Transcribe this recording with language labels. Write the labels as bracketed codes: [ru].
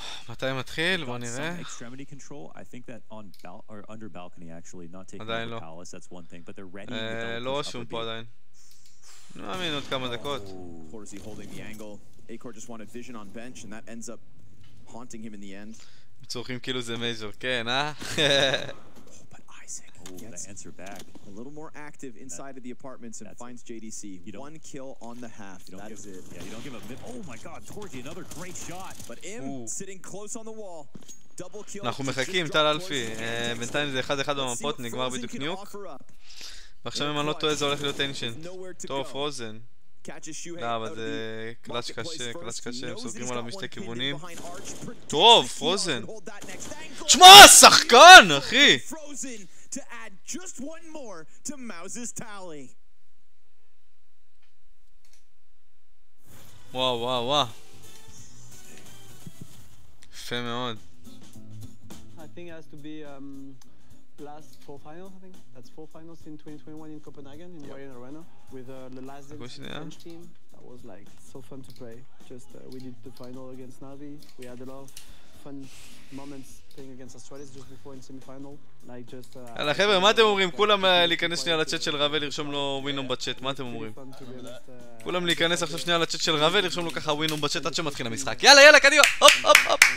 [he] מתי מתחיל? בוא נראה. [en] Extremity control, I think that on or under balcony actually, not taking over palace, that's one thing, but they're ready. [he] לא רשום פה עדיין. לא מאמין עוד כמה דקות. [en] Torzy holding the angle. Acor just wanted vision on bench, and that ends up haunting him in the end. [he] צורכים כאילו זה מייג'ור, כן, [en] That answer back. A little more active inside of the apartments and finds JDC. 1 kill on the half. That is it. Yeah, you don't give up. Oh my God, Torzy, another great shot. But sitting close on the wall. Double kill. [he] אנחנו מחכים, טל אלפי. בינתיים זה 1-1 במפות, נגמר בדיוק ניוק. ועכשיו אם אני לא טועה זה הולך להיות טנשן. טוב, פרוזן. לא, אבל זה קלאץ' קשה, הם סוגרים עליו משתי כיוונים. טוב, פרוזן. תשמע, שחקן, אחי! [en] To add just one more to Mouse's tally. [he] וואו. יפה מאוד. [en] I think it has to be last 4 finals, I think. That's 4 finals in 2021 in Copenhagen, in Ryzen Arena, with the last French team. That was like so fun to play. Just we did the final against Navi. We had a lot of fun moments playing against Australia just before in semi-final. Like just [he] יאללה חבר'ה, מה אתם אומרים? כולם להיכנס שנייה לצ'אט של רבל, לרשום לו ווינום בצ'אט, מה אתם אומרים? כולם להיכנס עכשיו שנייה לצ'אט של רבל, לרשום לו ככה ווינום בצ'אט עד שמתחיל המשחק. יאללה, קדימה! הופ!